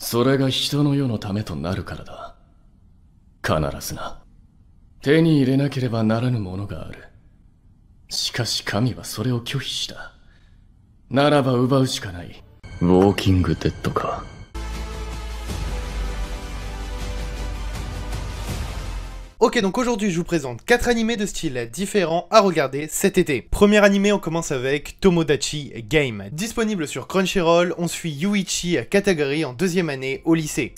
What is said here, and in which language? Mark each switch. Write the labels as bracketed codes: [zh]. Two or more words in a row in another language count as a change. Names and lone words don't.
[ja] それが人の世のためとなるからだ。必ずな。手に入れなければならぬものがある。しかし神はそれを拒否した。ならば奪うしかない。ウォーキングデッドか。 [fr] Ok, donc aujourd'hui je vous présente 4 animés de styles différents à regarder cet été. Premier animé, on commence avec Tomodachi Game. Disponible sur Crunchyroll, on suit Yuichi Katagiri en 2e année au lycée.